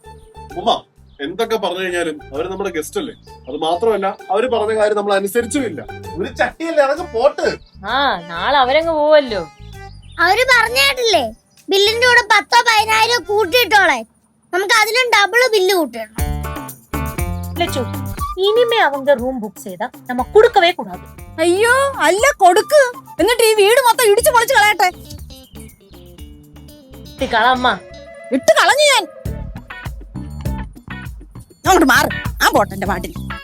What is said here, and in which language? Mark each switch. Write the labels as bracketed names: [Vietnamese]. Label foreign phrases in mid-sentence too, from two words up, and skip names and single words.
[Malayalam] ഉമ്മ എന്തൊക്കെ പറഞ്ഞു കഴിഞ്ഞാലും അവര് നമ്മുടെ ഗസ്റ്റ് അല്ലേ. അത് മാത്രമല്ല അവര് പറഞ്ഞ കാര്യം നമ്മൾ അനുസരിച്ചുമില്ല. ഒരു ചട്ടിയല്ലേ, അതൊക്കെ പോട്ട്. ആ നാളെ അവരങ്ങ് പോവല്ലോ. അവര് പറഞ്ഞേട്ടില്ലേ, ബില്ലിന്റെ കൂടെ 10,000 15,000 കൂട്ടിയിട്ടോളെ. നമുക്ക് അതിലും ഡബിൾ ബില്ല് കൂട്ടണം. [Tamil] லட்சு இனிமே அவங்க ரூம் புக் செய்தா நம்ம கொடுக்கவே கூடாது. [Malayalam] അയ്യോ അല്ല, കൊടുക്ക്. എന്നിട്ട് ഈ വീട് മൊത്തം ഇടിച്ചു പൊളിച്ച് കളയട്ടെ. കളമ്മ ഇട്ട് കളഞ്ഞു ഞാൻ. അങ്ങോട്ട് മാറ്. ആ പോട്ടെ എന്റെ പാട്ടിൽ.